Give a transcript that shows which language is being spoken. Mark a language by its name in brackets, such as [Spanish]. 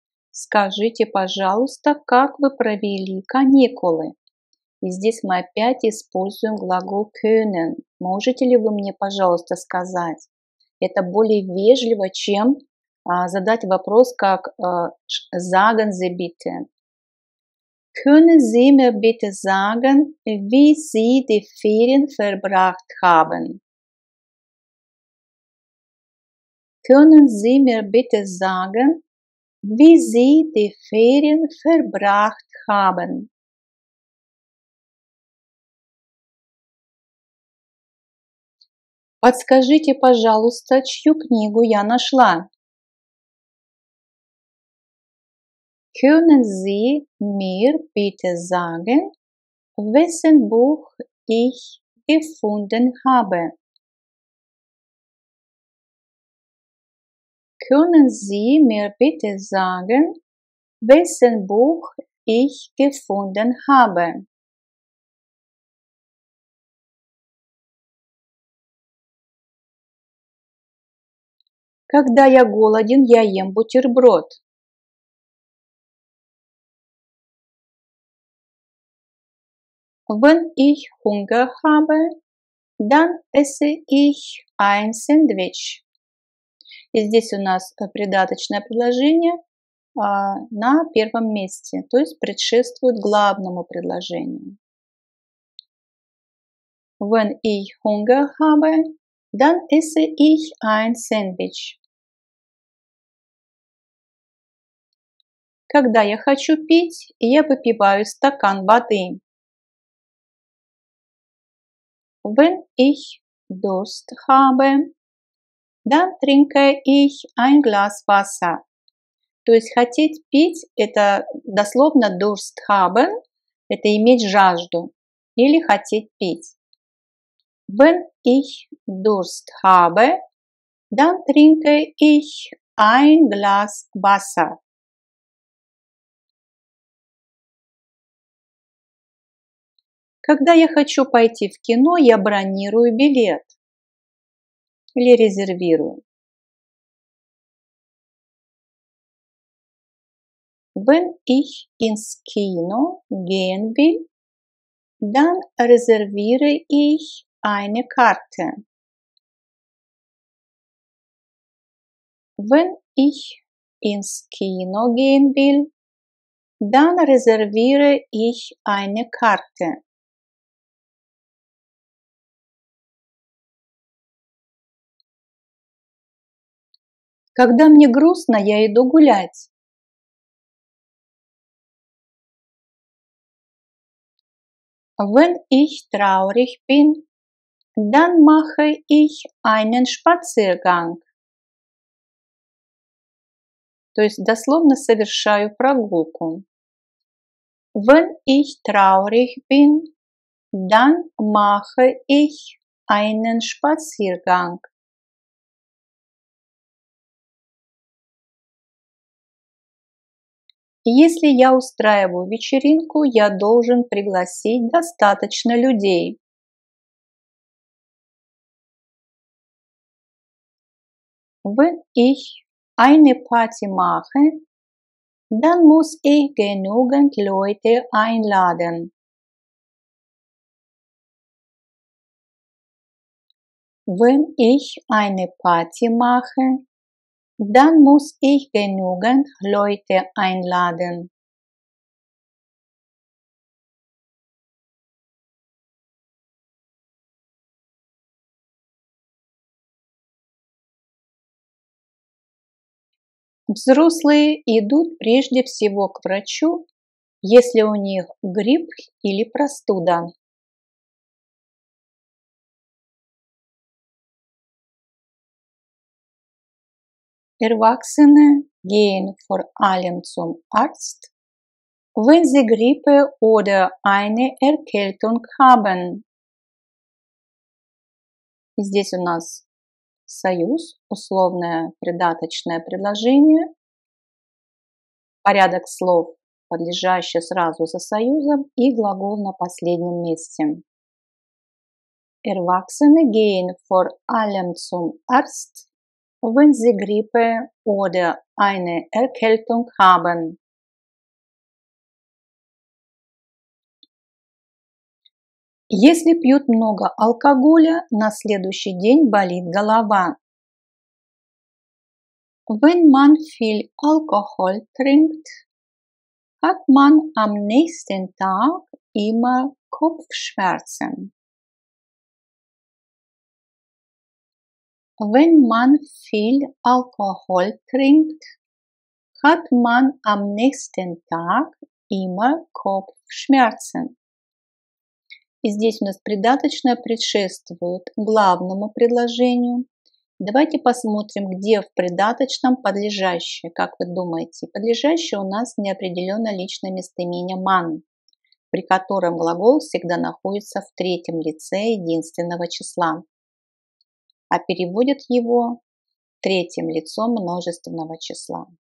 [Russian] Скажите, пожалуйста, как вы провели каникулы? И здесь мы опять используем глагол können. Можете ли вы мне, пожалуйста, сказать? Это более вежливо, чем задать вопрос, как [German] sagen Sie bitte. Können Sie mir bitte sagen, wie Sie die Ferien verbracht haben? Können Sie mir bitte sagen, wie Sie die Ferien verbracht haben? [Russian] Подскажите, пожалуйста, чью книгу я нашла? [German] Können Sie mir bitte sagen, wessen Buch ich gefunden habe? Können Sie mir bitte sagen, wessen Buch ich gefunden habe? [Russian] Когда я голоден, я ем бутерброд. [German] Wenn ich Hunger habe, dann esse ich ein Sandwich. [Russian] И здесь у нас придаточное предложение на первом месте, то есть предшествует главному предложению. [German] Wenn ich Hunger habe, dann esse ich ein Sandwich. [Russian] Когда я хочу пить, я выпиваю стакан воды. [German] Wenn ich Durst habe, dann trinke ich ein Glas Wasser. [Russian] То есть хотеть пить – это дословно [German] Durst haben, [Russian] это иметь жажду или хотеть пить. [German] Wenn ich Durst habe, dann trinke ich ein Glas Wasser. [Russian] Когда я хочу пойти в кино, я бронирую билет или резервирую. [German] Wenn ich ins Kino gehen will, dann reserviere ich eine Karte. Wenn ich ins Kino gehen will, dann reserviere ich eine Karte. [Russian] Когда мне грустно, я иду гулять. [German] Wenn ich traurig bin, dann mache ich einen Spaziergang. [Russian] То есть дословно совершаю прогулку. [German] Wenn ich traurig bin, dann mache ich einen Spaziergang. [Russian] Если я устраиваю вечеринку, я должен пригласить достаточно людей. [German] Wenn ich eine Party mache, dann muss ich genügend Leute einladen. Wenn ich eine Party mache, dann muss ich genügend Leute einladen. [Russian] Взрослые идут прежде всего к врачу, если у них грипп или простуда. [German] Erwachsene gehen vor allem zum Arzt, wenn sie Grippe oder eine Erkältung haben. [Russian] Здесь у нас союз, условное придаточное предложение, порядок слов, подлежащий сразу за союзом, и глагол на последнем месте. [German] Erwachsene gehen vor allem zum Arzt, wenn sie Grippe oder eine Erkältung haben. [Russian] Если пьют много алкоголя, на следующий день болит голова. [German] Wenn man viel Alkohol trinkt, hat man am nächsten Tag immer Kopfschmerzen. Wenn man viel Alkohol trinkt, hat man am nächsten Tag immer Kopfschmerzen. [Russian] И здесь у нас придаточное предшествует главному предложению. Давайте посмотрим, где в придаточном подлежащее. Как вы думаете? Подлежащее у нас неопределенно личное местоимение man, при котором глагол всегда находится в третьем лице единственного числа, а переводит его третьим лицом множественного числа.